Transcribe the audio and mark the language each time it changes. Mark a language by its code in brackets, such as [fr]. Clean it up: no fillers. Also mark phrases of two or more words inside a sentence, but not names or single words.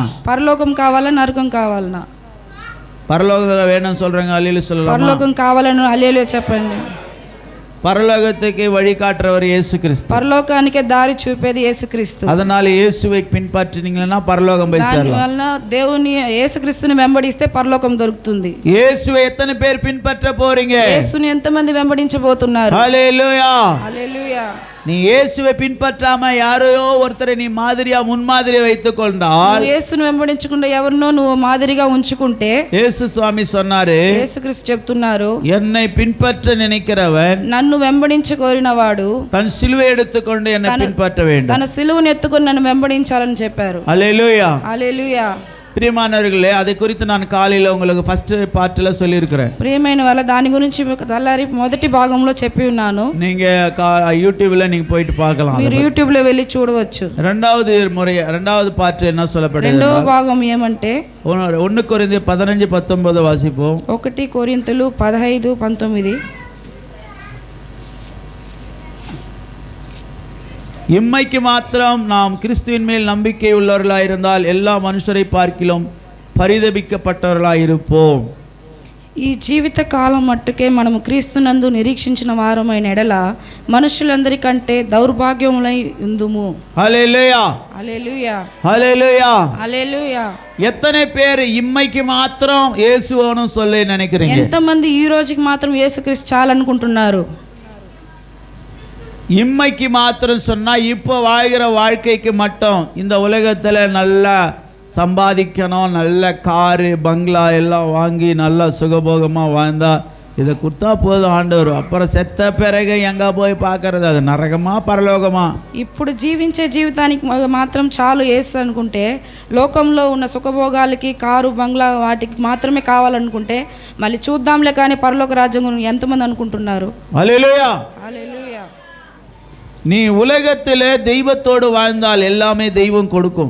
[te] పరలోకం కావాలా నరకం కావాలనా? [ta] పరలోకం வேணும்னு சொல்றாங்க. హల్లెలూయా சொல்லலாமா? [te] పరలోకం కావాలని హల్లెలూయా చెప్పండి. [ta] பரலோகத்துக்கு வழிகாட்டுறவர் இயேசு கிறிஸ்து. [te] పరలోకానికి దారి చూపేది యేసుక్రీస్తు. [ta] அதனால இயேசுவை பின்பற்றினீங்கன்னா பரலோகம் போய் சேரலாம். [te] దానివల్ల దేవుని యేసుక్రీస్తుని వెంబడిస్తే పరలోకం దొరుకుతుంది. [ta] இயேசுவை எத்தனை பேர் பின்பற்ற போறீங்க? [te] యేసుని ఎంతమంది వెంబడించబోతున్నారు? [ta] ஹல்லேலூயா. [te] హల్లెలూయా. [ta] நீ இயேசுவை பின்பற்றாம யாரையோ ஒருத்தரை நீ மாதிரியா முன்மாதிரியா வைத்துக் கொண்டால், [te] యేసుని వెంబడించకుండా ఎవరినో నువ్వు మాదిరిగా ఉంచుకుంటే, [ta] இயேசு சுவாமி சொன்னாரு, [te] యేసుక్రీస్తు చెప్తున్నారు, [ta] என்னை பின்பற்ற நினைக்கிறவன் [te] నన్ను వెంబడించ కోరినవాడు [ta] தன் சிலுவை எடுத்துக்கொண்டு என்னை பின்பற்ற வேண்டும். [te] తన సిలువను ఎత్తుకొని నన్ను వెంబడించాలని చెప్పారు. [ta] ஹல்லேலூயா. [te] హల్లెలూయా. [ta] பிரியமானவர்களே, அதை குறித்து நான் காலையில் உங்களுக்கு [en] first part [ta] சொல்லியிருக்கிறேன். [te] ప్రియమైన వాళ్ళ దాని గురించి తల్లారి మొదటి భాగంలో చెప్పి ఉన్నాను. [ta] நீங்க யூடியூப்ல நீங்க போயிட்டு பார்க்கலாம். [te] మీరు యూట్యూబ్ లో వెళ్ళి చూడవచ్చు. [ta] ரெண்டாவது பார்ட் என்ன சொல்லப்படுது? [te] రెండవ భాగం ఏమంటే 1 కొరింథీ 15:19 వాసిపోం. 1 కొరింథీలు 15:19. இம்மைக்கு மாத்திரம் நாம் கிறிஸ்துவின் மேல் நம்பிக்கை உள்ளவர்களாக இருந்தால் எல்லா மனுஷரை பார்க்கிலும் பரிதபிக்கப்பட்டவர்களாக இருப்போம். ఈ జీవిత కాలం మట్టుకే మనము క్రీస్తునందు నిరీక్షించిన వారమైన ఎడల మనుషులందరికంటే దౌర్భాగ్యములై ఉందుము. హల్లెలూయా. హల్లెలూయా. హల్లెలూయా. హల్లెలూయా. [ta] எத்தனை பேர் இம்மைக்கு மாத்திரம் இயேசுவோன்னு சொல்லி நினைக்கிறீங்க? [te] ఎంతమంది ఈ రోజుకి మాత్రం యేసుక్రీస్తు చాలనుకుంటున్నారు? [ta] இம்மைக்கு மாத்திரம் சொன்னா இப்போ வாழ்கிற வாழ்க்கைக்கு மட்டும் இந்த உலகத்தில் நல்லா சம்பாதிக்கணும், நல்ல காரு பங்களா எல்லாம் வாங்கி நல்லா சுகபோகமாக வாழ்ந்தா இதை கொடுத்தா போதும் ஆண்டவர். அப்புறம் செத்த பிறகு எங்கே போய் பார்க்கறது? அது நரகமா பரலோகமா? [te] ఇప్పుడు జీవించే జీవితానికి మాత్రం చాలు యేసు అనుకుంటే, లోకంలో ఉన్న సుఖభోగాలకి కారు బంగ్లా వాటికి మాత్రమే కావాలనుకుంటే మళ్ళీ చూద్దాంలే కానీ పరలోక రాజ్యం గురించి ఎంతమంది అనుకుంటున్నారు? [ta] ஹல்லேலூயா. [te] హల్లెలూయా. [ta] நீ உலகத்திலே தெய்வத்தோடு வாழ்ந்தால் எல்லாமே தெய்வம் கொடுக்கும்.